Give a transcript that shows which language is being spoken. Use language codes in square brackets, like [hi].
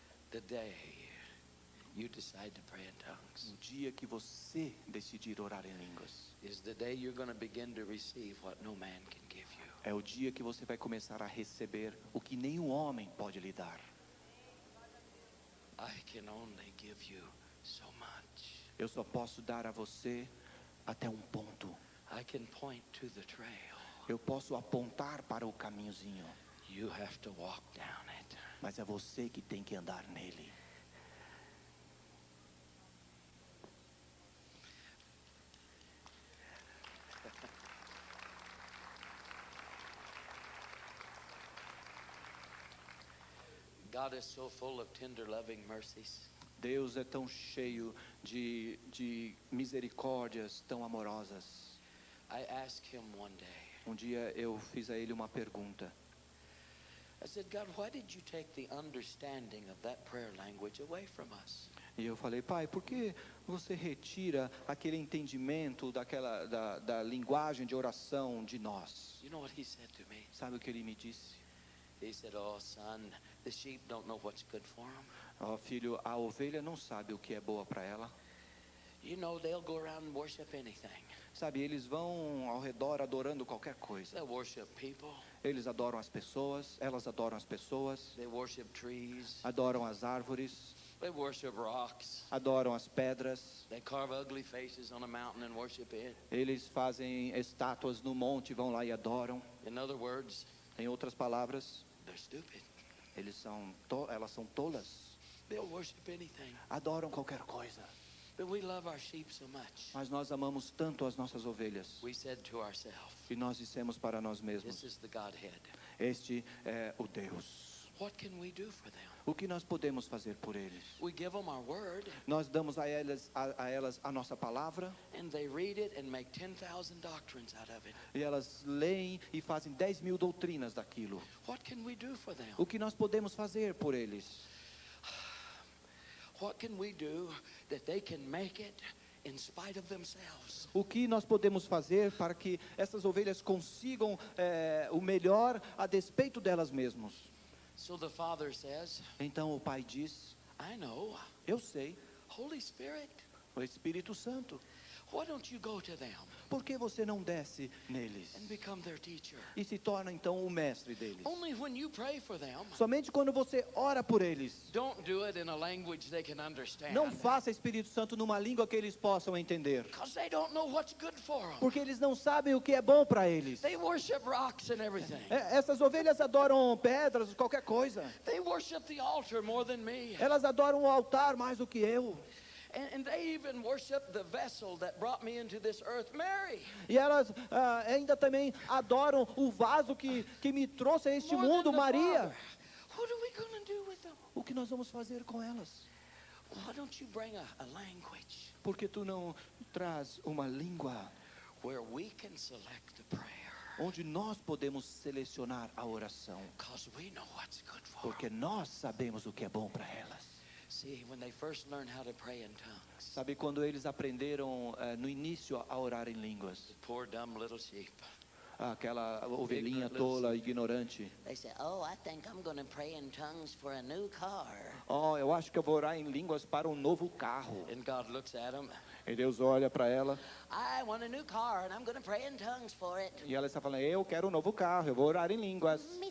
[en] The day you decide to pray in tongues [pt] No dia que você decidir orar em línguas, [en] is the day you're going to begin to receive what no man can give you. [pt] é o dia que você vai começar a receber o que nenhum homem pode lhe dar. [en] I can only give you so much. [pt] Eu só posso dar a você até um ponto. [en] I can point to the trail. [pt] Eu posso apontar para o caminhozinho, [en] You have to walk down it. [pt] mas é você que tem que andar nele. [en] God is so full of tender, loving mercies. [pt] Deus é tão cheio de misericórdias tão amorosas. [en] I asked him one day, [pt] Um dia eu fiz a ele uma pergunta. [en] I said, God, why did you take the understanding of that prayer language away from us? [pt] E eu falei, pai, por que você retira aquele entendimento da linguagem de oração de nós? [en] You know what he said to me? [pt] Sabe o que ele me disse? [en] He said, oh, son, the sheep don't know what's good for them. [pt] Ó, filho, a ovelha não sabe o que é boa para ela. [en] You know, they'll go around and worship anything. [pt] Sabe, eles vão ao redor adorando qualquer coisa. [en] They'll worship people. [pt] Eles adoram as pessoas, elas adoram as pessoas, [en] They worship trees. [pt] adoram as árvores, [en] They worship rocks. [pt] adoram as pedras. [en] They carve ugly faces on a mountain and worship it. [pt] Eles fazem estátuas no monte, vão lá e adoram. [en] In other words, [pt] Em outras palavras, [en] they're stupid. [pt] elas são tolas. [en] They'll worship anything. [pt] Adoram qualquer coisa. [en] But we love our sheep so much. [pt] Mas nós amamos tanto as nossas ovelhas. [en] We said to ourselves, [pt] E nós dissemos para nós [en] this [pt] mesmos, [en] is the Godhead. [pt] este é o Deus. [en] What can we do for them? [pt] O que nós podemos fazer por eles? [en] We give them our word, [pt] Nós damos a elas a nossa palavra, [en] and they read it and make 10,000 doctrines out of it. [pt] e elas leem e fazem 10.000 doutrinas daquilo. [en] What can we do for them? [pt] O que nós podemos fazer por eles? [en] What can we do that they can make it in spite of themselves? [pt] O que nós podemos fazer para que essas ovelhas consigam o melhor a despeito delas mesmas? [en] So the Father says, [pt] Então o pai diz, [en] I know, [pt] eu sei, [en] Holy Spirit, [pt] o Espírito Santo, [en] why don't you go to them [pt] por que você não desce neles [en] and become their teacher? [pt] e se torna então o mestre deles? [en] Only when you pray for them, [pt] Somente quando você ora por eles. [en] don't do it in a language they can understand. [pt] Não faça Espírito Santo numa língua que eles possam entender, [en] Because they don't know what's good for them. [pt] porque eles não sabem o que é bom para eles. [en] They worship rocks and everything. [pt] Essas ovelhas adoram pedras, qualquer coisa. [en] They worship the altar more than me. [pt] Elas adoram o altar mais do que eu. [en] And they even worship the vessel that brought me into this earth, Mary. [pt] E elas ainda também adoram o vaso que me trouxe a este [en] More [pt] mundo, [en] than the [pt] Maria. [en] Father. What are we going to do with them? [pt] O que nós vamos fazer com elas? [en] Why don't you bring a language [pt] Porque tu não traz uma língua [en] where we can select the prayer? [pt] onde nós podemos selecionar a oração, [en] Because we know what's good for them. [pt] porque nós sabemos o que é bom para elas. [en] See, when they first learn how to pray in tongues, [pt] Sabe, quando eles aprenderam no início a orar em línguas, [en] poor dumb little sheep, [pt] aquela ovelhinha tola, ignorante, [en] They say, oh, I think I'm going to pray in tongues for a new car. [pt] eu acho que eu vou orar em línguas para um novo carro. [en] and God looks at them, [pt] E Deus olha para ela [en] I want a new car and I'm going to pray in tongues for it. [pt] e ela está falando, eu quero um novo carro, eu vou orar em línguas.